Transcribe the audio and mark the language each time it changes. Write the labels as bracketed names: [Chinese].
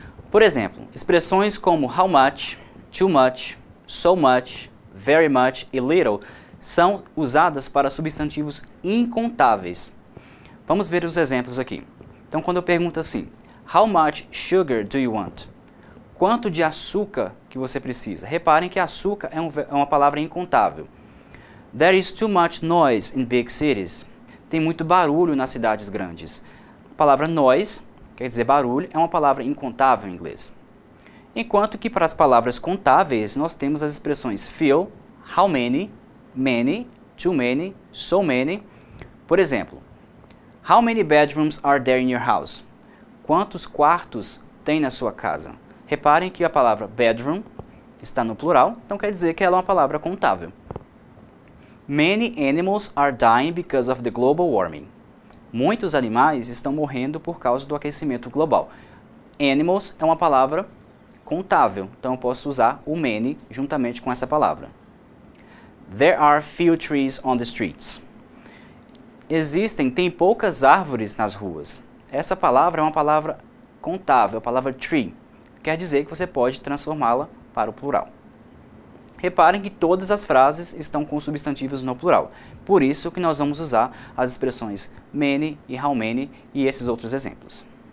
[Portuguese] Por exemplo, expressões como how much, too much, so much, very much e little são usadas para substantivos incontáveis. Vamos ver os exemplos aqui. Então, quando eu pergunto assim, [English] how much sugar do you want? [Portuguese] Quanto de açúcar que você precisa? Reparem que açúcar é uma palavra incontável. [English] There is too much noise in big cities. [Portuguese] Tem muito barulho nas cidades grandes. A palavra noise, quer dizer barulho, é uma palavra incontável em inglês. Enquanto que para as palavras contáveis, nós temos as expressões fill, how many, too many, so many. Por exemplo, [English] how many bedrooms are there in your house? [Portuguese] Quantos quartos tem na sua casa? Reparem que a palavra bedroom está no plural, então quer dizer que ela é uma palavra contável. [English] Many animals are dying because of the global warming. [Portuguese] Muitos animais estão morrendo por causa do aquecimento global. Animals é uma palavra contável, então eu posso usar o many juntamente com essa palavra. [English] There are few trees on the streets. [Portuguese] Tem poucas árvores nas ruas. Essa palavra é uma palavra contável, a palavra tree. Quer dizer que você pode transformá-la para o plural. Reparem que todas as frases estão com substantivos no plural. Por isso que nós vamos usar as expressões many e how many e esses outros exemplos.